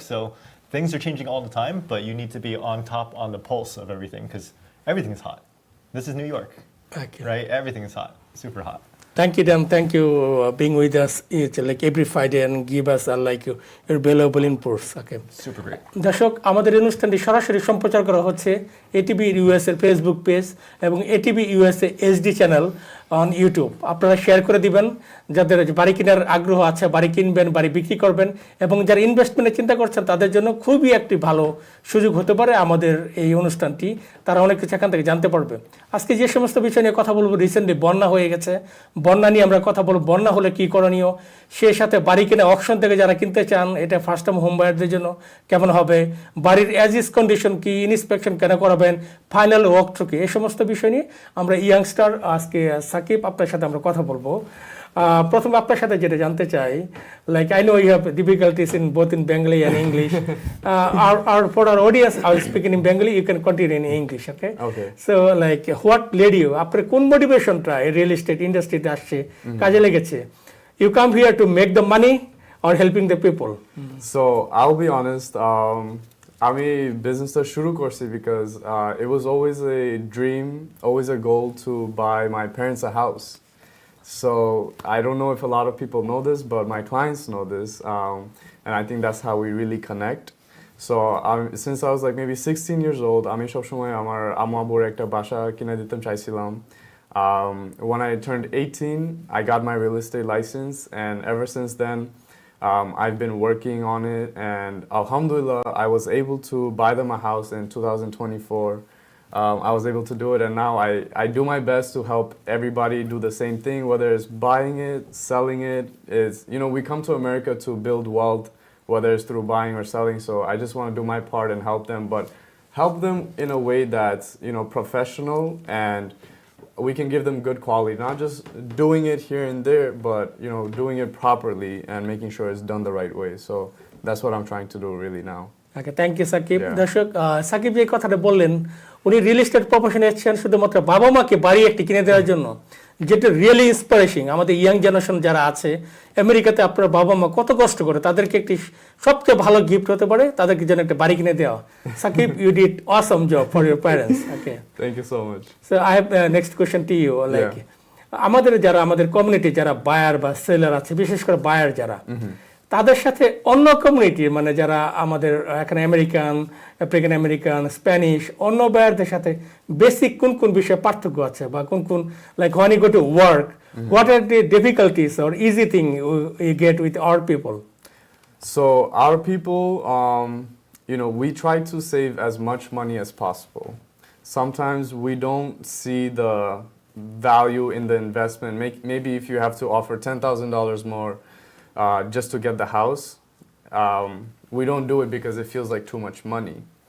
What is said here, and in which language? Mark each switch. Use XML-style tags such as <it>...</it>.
<en>So things are changing all the time, but you need to be on top, on the pulse of everything, because everything is hot. This is New York, right? Everything is hot, super hot. Thank you, Dan. Thank you being with us like every Friday and give us like your valuable inputs. Okay. Super great.</en> <bn>দর্শক, আমাদের অনুষ্ঠানটি সরাসরি সম্প্রচার করা হচ্ছে ATV USA Facebook page এবং ATV USA HD channel on YouTube. আপনারা share করে দিবেন যাদের বাড়ি কেনার আগ্রহ আছে, বাড়ি কিনবেন, বাড়ি বিক্রি করবেন, এবং যারা ইনভেস্টমেন্টের চিন্তা করছেন তাদের জন্য খুবই একটি ভালো সুযোগ হতে পারে আমাদের এই অনুষ্ঠানটি। তারা অনেক কিছু এখান থেকে জানতে পারবে। আজকে যে সমস্ত বিষয় নিয়ে কথা বলবো, রিসেন্টলি বন্যা হয়ে গেছে, বন্যা নিয়ে আমরা কথা বলবো। বন্যা হলে কী করণীয়, সেই সাথে বাড়ি কিনে অকশন থেকে যারা কিনতে চান, এটা ফার্স্ট টাইম হোম বায়ারদের জন্য কেমন হবে, বাড়ির অ্যাজ ইজ কন্ডিশন কি, ইন্সপেকশন কেন করাবেন, ফাইনাল ওয়াক থ্রু কি, এই সমস্ত বিষয় নিয়ে আমরা ইয়াংস্টার আজকে সাকিব আপনার সাথে আমরা কথা বলবো। প্রথমে আপনার সাথে যেটা জানতে চাই,</bn> <en>Like I know you have difficulties in both in Bengali and English. For our audience, I will speak in Bengali, you can continue in English, okay? Okay. So like what led you,</en> <bn>আপনার কোন মোটিভেশনটা এই real estate ইন্ডাস্ট্রিতে আসছে, কাজে লেগেছে?</bn> <en>You come here to make the money or helping the people? So I'll be honest,</en> <bn>আমি বিজনেসটা শুরু করছি</bn> <en>because it was always a dream, always a goal to buy my parents a house. So I don't know if a lot of people know this, but my clients know this, and I think that's how we really connect. So since I was like maybe 16 years old,</en> <bn>আমি সবসময় আমার আম্মু আব্বুর একটা বাসা কিনে দিতে চাইছিলাম।</bn> <en>When I turned 18, I got my real estate license, and ever since then, I've been working on it, and alhamdulillah, I was able to buy them a house in 2024. I was able to do it, and now I do my best to help everybody do the same thing, whether it's buying it, selling it. We come to America to build wealth, whether it's through buying or selling, so I just want to do my part and help them, but help them in a way that's, professional, and we can give them good quality, not just doing it here and there, but, doing it properly and making sure it's done the right way. So that's what I'm trying to do really now. Okay, thank you Sakib. Yeah.</en> <bn>দর্শক, সাকিব যে কথাটা বললেন, উনি real estate প্রফেশনে এসেছেন শুধুমাত্র বাবা মাকে বাড়ি একটি কিনে দেওয়ার জন্য, যেটা রিয়েলি ইন্সপিরেশন। আমাদের ইয়াং জেনারেশন যারা আছে আমেরিকাতে, আপনার বাবা মা কত কষ্ট করে, তাদেরকে একটি সবচেয়ে ভালো গিফট হতে পারে তাদেরকে যেন একটা বাড়ি কিনে দেওয়া।</bn> <en>Sakib, you did awesome job for your parents. Okay, Thank you so much. So I have next question to you.</en> <bn>Like আমাদের কমিউনিটি যারা বায়ার বা সেলার আছে, বিশেষ করে বায়ার যারা, তাদের সাথে অন্য কমিউনিটি, মানে যারা আমাদের এখানে আফ্রিকান আমেরিকান, স্প্যানিশ, অন্য বায়ারদের সাথে বেসিক কোন কোন বিষয়ে পার্থক্য আছে, বা কোন like</bn> <en>when you go to work, what are the difficulties or easy thing you get with our people? So our people, we try to save as much money as possible. Sometimes we don't see the value in the investment. Maybe if you have to offer $10,000 more just to get the house, we don't do it because it feels like too much money.</en>